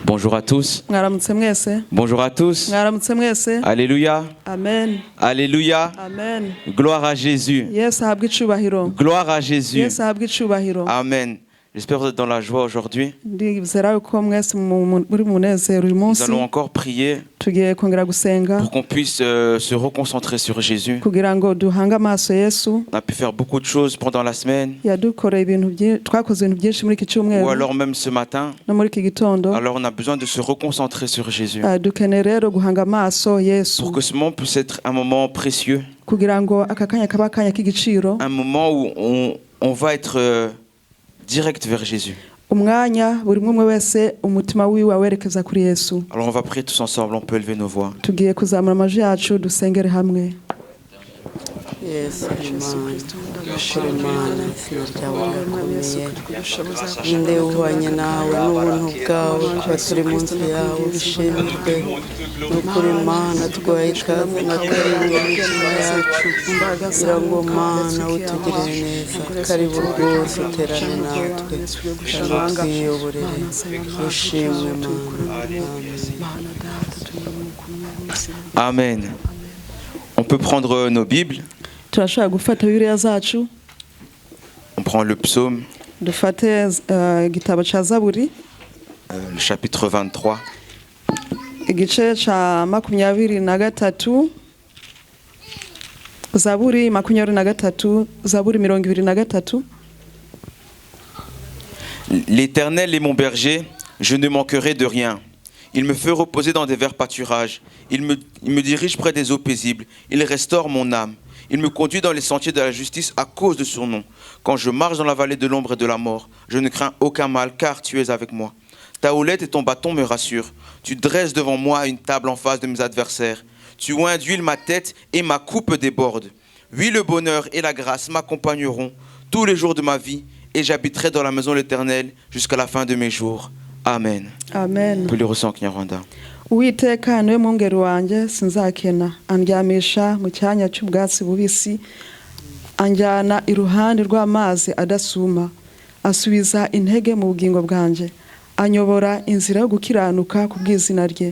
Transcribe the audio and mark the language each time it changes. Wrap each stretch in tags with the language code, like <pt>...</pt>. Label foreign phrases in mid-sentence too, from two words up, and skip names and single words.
<fr>Bonjour à tous. Bonjour à tous. Alléluia. Amen. Alléluia. Amen. Gloire à Jésus.</fr> <rw>Yesu ahabwe icubahiro.</rw> <fr>Gloire à Jésus.</fr> <rw>Yesu ahabwe icubahiro. Amen.</rw> <fr>J'espère que vous êtes dans la joie aujourd'hui.</fr> <rw>Ndizera yuko mwese muri munezero uyu</rw> <fr>Nous</fr> <rw>munsi.</rw> <fr>allons encore prier</fr> <rw>Tugiye kongera gusenga</rw> <fr>pour qu'on puisse se reconcentrer sur Jésus.</fr> <rw>kugira ngo duhange amaso Yesu.</rw> <fr>On a pu faire beaucoup de choses pendant la semaine.</fr> <rw>Yadukoreye ibintu byinshi, twakoze ibintu byinshi muri iki</rw> <fr>Ou</fr> <rw>cyumweru</rw> <fr>alors même ce matin.</fr> <rw>no muri iki gitondo.</rw> <fr>Alors on a besoin de se reconcentrer sur Jésus.</fr> <rw>Dukeneye rero guhanga amaso Yesu</rw> <fr>Pour que ce moment puisse être un moment précieux.</fr> <rw>kugira ngo aka kanya kaba akanya k'igiciro.</rw> <fr>Un moment où on va être direct vers Jésus.</fr> <rw>Umwanya buri umwe wese umutima wiwe awerekeza kuri Yesu.</rw> <fr>Alors on va prier tous ensemble, on peut élever nos voix.</fr> <rw>Tugiye kuzamura amajwi yacu dusengere hamwe. Yesu Imana izina ryawe rirakomeye nde uhwanye nawe n'ubuntu bwawe kuba turi munsi yawe bishimirwe n'ukuri Mana twaye ikaze na karindwi imitima yacu kugira ngo Mana utugirire neza karibu rwose uterane natwe kandi twiyoborere ushimwe Mana. Amen.</rw> <fr>On peut prendre nos Bibles.</fr> <rw>Turashaka gufata Bibiliya zacu.</rw> <fr>On prend le psaume,</fr> <rw>Dufate igitabo ca Zaburi</rw> <fr>le chapitre 23.</fr> <rw>igice ca 23. Zaburi 23, Zaburi 23.</rw> <fr>L'Éternel est mon berger, je ne manquerai de rien. Il me fait reposer dans des verts pâturages. Il me dirige près des eaux paisibles. Il restaure mon âme. Il me conduit dans les sentiers de la justice à cause de son nom. Quand je marche dans la vallée de l'ombre et de la mort, je ne crains aucun mal, car tu es avec moi. Ta houlette et ton bâton me rassurent. Tu dresses devant moi une table en face de mes adversaires. Tu oins d'huile ma tête et ma coupe déborde. Oui, le bonheur et la grâce m'accompagneront tous les jours de ma vie, et j'habiterai dans la maison de l'Éternel jusqu'à la fin de mes jours. Amen. Amen. On peut lire aussi en Kinyarwanda.</fr> <rw>Uwiteka niwe mwungeri wanje sinzakena, andyamisha mu cyanya cy'ubwatsi bubisi, anjyana iruhande rw'amazi adasuma, asubiza intege mu bugingo bwanje, anyobora inzira yo gukiranuka ku bw'izina rye.</rw>